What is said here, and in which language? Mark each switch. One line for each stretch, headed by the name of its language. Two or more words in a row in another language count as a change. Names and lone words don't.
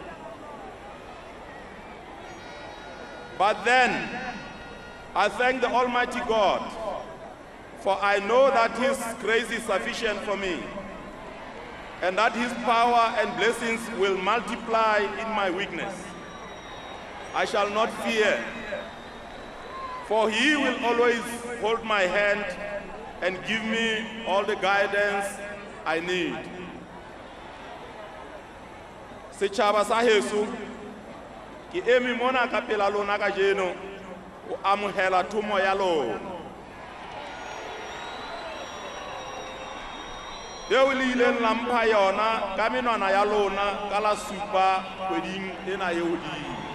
English: But then, I thank the Almighty God, for I know that His grace is sufficient for me, and that His power and blessings will multiply in my weakness. I shall not fear, for He will always hold my hand and give me all the guidance I need.
Southern Sotho: Setjhaba sa heso ke eme mona ka pela lona ka jeno o amohela thomo ya lona. Deo le ileng la mpha yona ka menwana ya lona ka la 7 kgweding ena e hodimo.